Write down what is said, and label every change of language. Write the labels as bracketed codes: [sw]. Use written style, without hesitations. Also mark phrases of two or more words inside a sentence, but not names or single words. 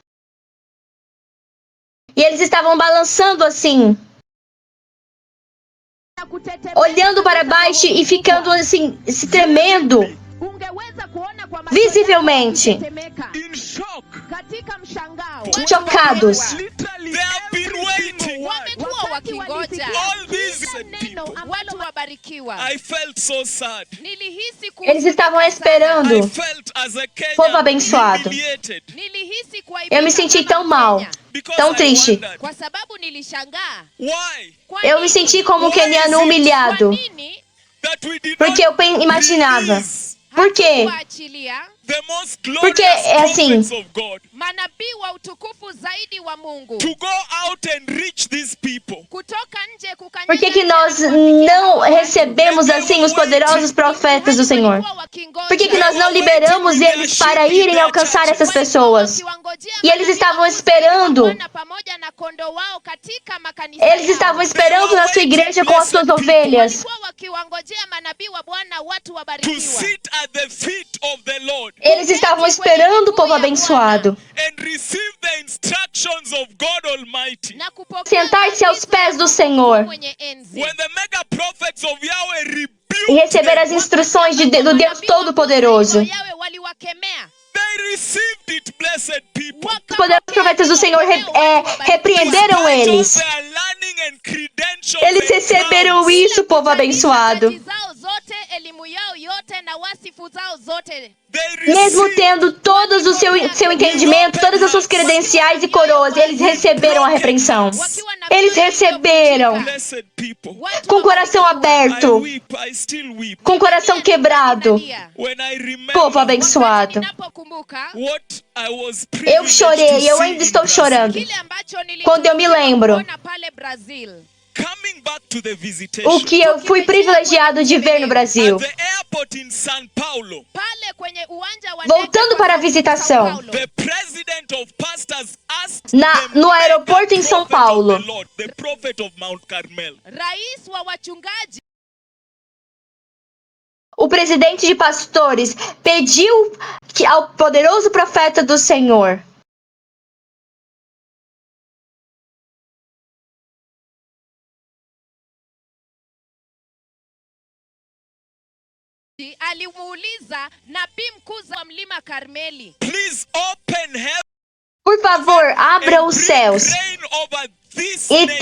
[pt] E eles estavam balançando assim, olhando para baixo e ficando assim, se tremendo, visivelmente, chocados. [sw] Wamekuwa wakingoja [en] All these [sw] neno watu wabarikiwa. [en] I felt so sad. [sw] Nilihisi [pt] Eles estavam [en] I [pt] esperando. [en] felt as a [pt] Povo [en] Kenyan [pt] abençoado. [en] humiliated [sw] Nilihisi kuaibika [pt] Eu me senti [sw] kama [pt] tão mal, [sw] Mkenya. [en] because [pt] tão [en] I [pt] triste. [en] wondered, [sw] Kwa sababu nilishangaa. [en] why [sw] Kwa [pt] Eu me [sw] nini? [pt] senti como um [en] Why is [pt] queniano [en] it? [pt] humilhado. [sw] Kwa nini [en] that we did [pt] Porque eu [en] not [pt] imaginava. [en] release [pt] Por quê? [sw] hatukuachilia [en] the most [pt] Porque [en] glorious [pt] é assim. [en] prophets of God [sw] manabii wa utukufu zaidi wa Mungu [en] to go out and reach these people? [sw] kutoka nje kukanyaga [pt] Por que que [sw] nje [pt] nós [sw] na kuwafikia [pt] não [sw] watu? [pt] recebemos assim os poderosos profetas do Senhor? [sw] Walikuwa wakingoja. [pt] Por que que nós não liberamos eles para irem alcançar essas pessoas? E eles estavam esperando. [sw] Bwana pamoja na kondoo wao katika makanisa [pt] Eles [sw] yao. [pt] estavam esperando na sua igreja com as suas ovelhas. [sw] Walikuwa wakiwangojea manabii wa Bwana, watu [en] To [sw] wabarikiwa, [en] sit at the feet of the Lord [pt] Eles estavam esperando o povo abençoado [en] and receive the instructions of God Almighty. [sw] na kupokea [pt] sentar-se aos [sw] maagizo [pt] pés [sw] ya [pt] do [sw] Mungu [pt] Senhor [sw] mwenye enzi. [en] When the mega prophets of Yahweh rebuked [pt] e receber as [en] them, [pt] instruções do Deus Todo-Poderoso. [sw] Manabii wa Yawe waliwakemea. [en] they received it, blessed people. [pt] Os poderosos profetas do Senhor repreenderam [en] Despite [pt] eles. [en] of their learning and credentials [pt] Eles [en] and [pt] receberam [en] crowns, [pt] isso, povo abençoado. [sw] Stadi zao zote, elimu yao yote na wasifu zao zote. [en] they [pt] Mesmo [en] received [pt] tendo todos o seu entendimento, todas as suas credenciais e coroas, eles receberam a repreensão. Eles receberam [en] blessed people. [sw] Watu [pt] com o coração [en] I [pt] aberto, [en] weep, I still weep. [pt] com o coração quebrado. [en] When I remember [pt] Povo abençoado. [sw] Ninapokumbuka [en] what I was [pt] Eu [en] privileged [pt] chorei, [en] to [pt] eu [en] see [pt] ainda [en] in [pt] estou [en] Brazil. [pt] chorando. [sw] kile ambacho [pt] Quando eu me lembro. [sw] kuona pale Brazil. [en] Coming back to the visitation. [pt] O que eu fui privilegiado de ver no Brasil. [en] At the airport in São Paulo, [sw] Pale kwenye uwanja wa [pt] Voltando [sw] ndege [pt] para a [sw] kwa [pt] visitação. [sw] São Paulo. [en] the president of pastors asked [pt] No aeroporto em São Paulo. [en] the Lord, the prophet of Mount Carmel, [sw] Rais wa wachungaji [pt] O presidente de pastores pediu ao poderoso profeta do Senhor. [sw] alimuuliza nabii mkuu wa mlima Karmeli, [en] please open heaven [pt] Por favor, abra [en] and [pt] os [en] bring [pt] céus [en] rain over this [pt] e [en] nation.